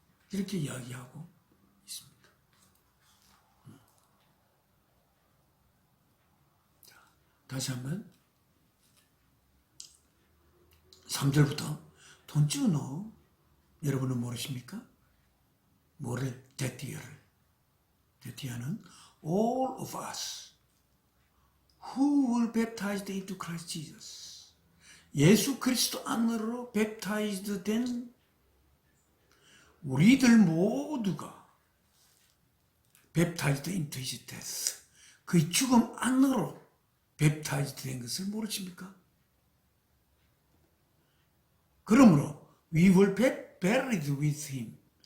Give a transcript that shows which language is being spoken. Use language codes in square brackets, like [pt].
[ko] 이렇게 이야기하고 있습니다. 다시 한번 3절부터 [en] Don't you know? [ko] 여러분은 모르십니까? 뭐를? 데티어를. [en] 데티어는 all of us who were baptized into Christ Jesus. [ko] 예수 그리스도 안으로 baptized 된 우리들 모두가 [en] baptized into his death. [ko] 그의 죽음 안으로 baptized 된 것을 모르십니까? 그러므로 [en] we were buried with him.